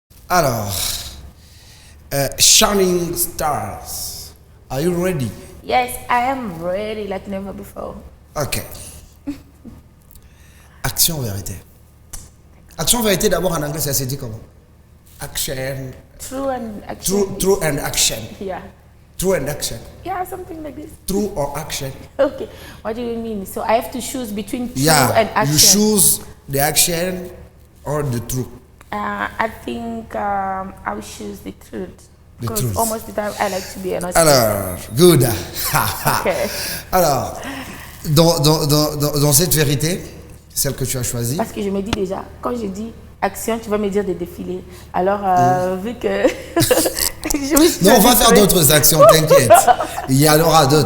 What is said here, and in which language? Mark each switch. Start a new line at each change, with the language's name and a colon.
English: Alors, Shining Stars, are you ready? Yes, I am ready like never before. Ok.
French: Action, vérité. Action, vérité, d'abord en anglais, ça se dit comment?
English: Action. True and action. True and action. Yeah. True and action. Yeah, something like this. True or action? Okay. What do you mean? So I have to choose between true Yeah, and action. you choose the action or the true. I think I will choose the truth. The Because truth. almost the time I like to be honest. Alors, good. Okay.
French: Alors, dans cette vérité, celle que tu as choisie. Parce que je me dis déjà, quand je dis action, tu vas me dire de défiler. Alors, vu que... je me suis Non, on va faire habituée. d'autres actions, t'inquiète. Il y en aura d'autres.